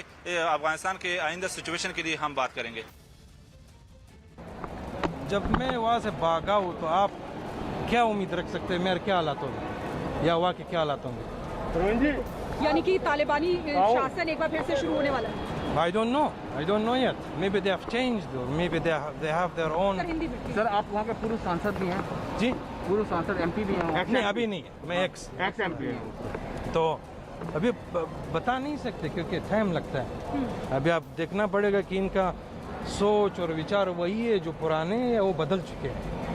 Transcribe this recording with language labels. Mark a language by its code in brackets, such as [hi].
[hi] अफगानिस्तान के आइंदा सिचुएशन के लिए हम बात करेंगे। जब मैं वहाँ से भागा हूँ तो आप क्या उम्मीद रख सकते हैं मेरे क्या हालात होंगे या वहाँ के क्या हालात होंगे? यानी कि तालिबानी शासन एक बार फिर से शुरू होने वाला है? [en] I don't know yet. Maybe they have changed or maybe they have their own. [hi] Sir, आप वहाँ के पूर्व सांसद भी हैं? जी, पूर्व सांसद MP भी हैं? नहीं, अभी नहीं है, मैं एक्स MP हूँ। तो अभी बता नहीं सकते क्योंकि टाइम लगता है। अभी आप देखना पड़ेगा कि इनका सोच और विचार वही है जो पुराने हैं या वो बदल चुके हैं।